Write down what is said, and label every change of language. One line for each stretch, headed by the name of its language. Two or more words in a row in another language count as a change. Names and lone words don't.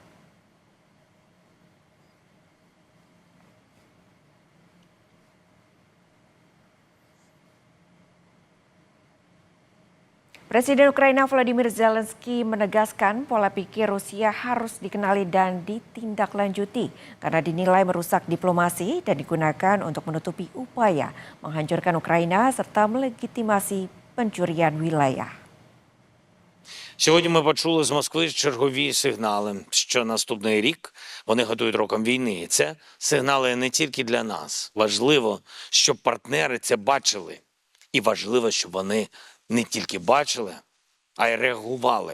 Indonesian: Presiden Ukraina Volodymyr Zelensky menegaskan pola pikir Rusia harus dikenali dan ditindaklanjuti karena dinilai merusak diplomasi dan digunakan untuk menutupi upaya menghancurkan Ukraina serta melegitimasi pencurian wilayah.
Ukrainian: Сьогодні ми почули з Москви чергові сигнали, що наступний рік вони готують роком війни. І це сигнали не тільки для нас. Важливо, щоб партнери це бачили. І важливо, щоб вони не тільки бачили, а й реагували.